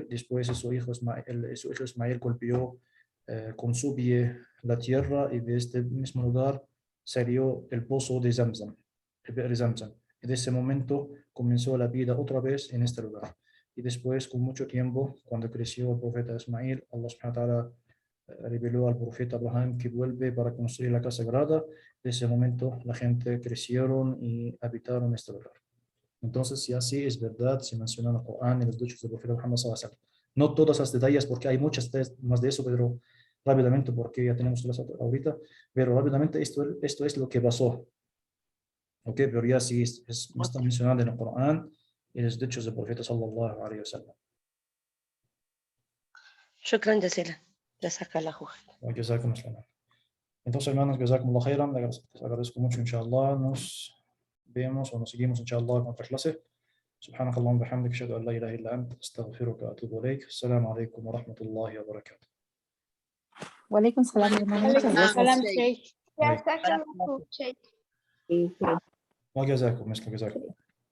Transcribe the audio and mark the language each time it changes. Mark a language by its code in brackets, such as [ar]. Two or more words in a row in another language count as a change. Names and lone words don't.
[es] Después su hijo Ismael golpeó con su pie la tierra y de este mismo lugar salió el pozo de Zamzam, el Be'er Zamzam. Y de ese momento comenzó la vida otra vez en este lugar. Y después, con mucho tiempo, cuando creció el profeta Ismail, Allah [ar] سبحانه وتعالى [es] reveló al profeta Abraham que vuelve para construir la casa sagrada. De ese momento la gente crecieron y habitaron este lugar. Entonces, si así es verdad, se menciona en el Corán y los dichos del profeta Muhammad [ar] صلى الله عليه وسلم. [es] No todas las detalles, porque hay muchas más de eso, pero rápidamente, porque ya tenemos clase ahorita, pero rápidamente esto es lo que pasó. Ok, pero ya sí está mencionado en el Corán y los dichos del profeta [ar] صلى الله عليه وسلم. شكرا جزيلا. جزاك الله خير. وجزاكم الله. [es] Entonces, hermanos, [ar] جزاكم الله خيرا. [es] Les agradezco mucho, inshallah. Nos vemos o nos seguimos, inshallah, en otra clase. [ar] سبحانك اللهم وبحمدك أشهد أن لا إله إلا أنت أستغفرك وأتوب إليك. السلام عليكم ورحمة الله وبركاته. وعليكم السلام ورحمة سلام، شيخ. وجزاكم مثل جزاكم.